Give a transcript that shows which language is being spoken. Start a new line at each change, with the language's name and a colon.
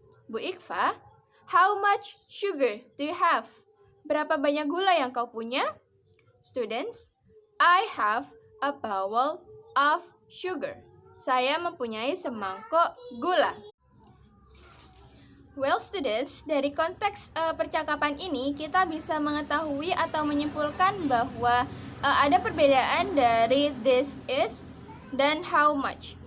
English: Bu Ikhfa, how much sugar do you have?
Indonesian: Berapa banyak gula yang kau punya?
English: Students, I have a bowl of sugar.
Indonesian: Saya mempunyai semangkok gula.
English: Well students,
Indonesian: dari konteks percakapan ini kita bisa mengetahui atau menyimpulkan bahwa ada perbedaan dari this is dan how much.